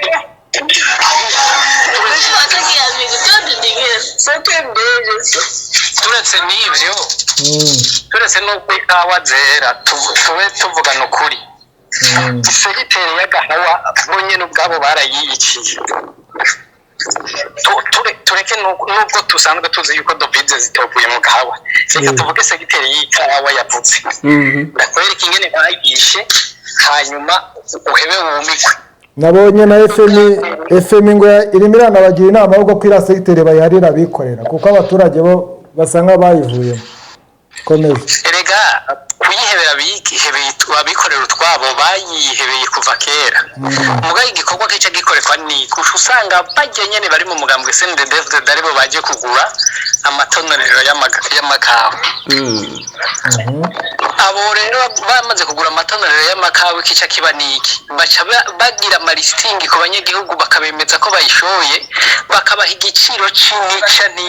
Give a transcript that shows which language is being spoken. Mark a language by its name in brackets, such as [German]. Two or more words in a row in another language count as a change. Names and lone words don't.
[Rundi] turetse n'ibyo turetse n'uko ikawa zera tube tuvugana ukuri segiteri y'agahawa bonyine ubwabo barayiyiciye tureke nubwo tusanzwe tuzi yuko dovize zitovuye mu gahawa reka tuvuge segiteri y'ikawa yavutse ndakwereka ingene bayigishe hanyuma uhebe wumikwe. Nabonye na FM ngo irimo iranabagira inama yo kwira segiteri bayiharira bikorera kuko abaturage bo basanga bayivuyemo. erega kuyihebera abikorera utwabo bayihebeye kuva kera mugaye igikorwa kica gikorerwa ni usanga bajya nyene bari mu mugambwe CNDD-FDD aribo baje kugura amatonorero y'amakawa abo rero bamaze kugura amatonorero y'amakawa kica kiba niki baca bagira malistingi ku banyagihugu bakabemeza ko bayishoye bakabaha igiciro cy'intica